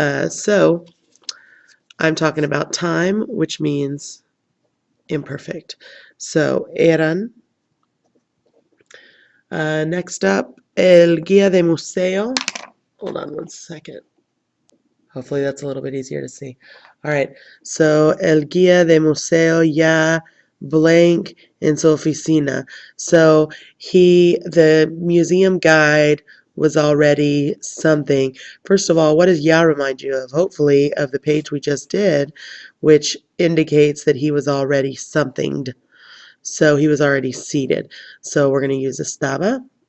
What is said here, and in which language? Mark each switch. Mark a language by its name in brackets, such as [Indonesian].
[English] So I'm talking about time, which means imperfect. So eran. Next up, [Spanish] el guía de museo. [English] Hold on one second. Hopefully that's a little bit easier to see. All right, so [Spanish] el guía de museo ya blank en su oficina. [English] So the museum guide was already something. First of all, what does ya remind you of? Hopefully of the page we just did, which indicates that he was already somethinged. So he was already seated. So we're going to use estaba.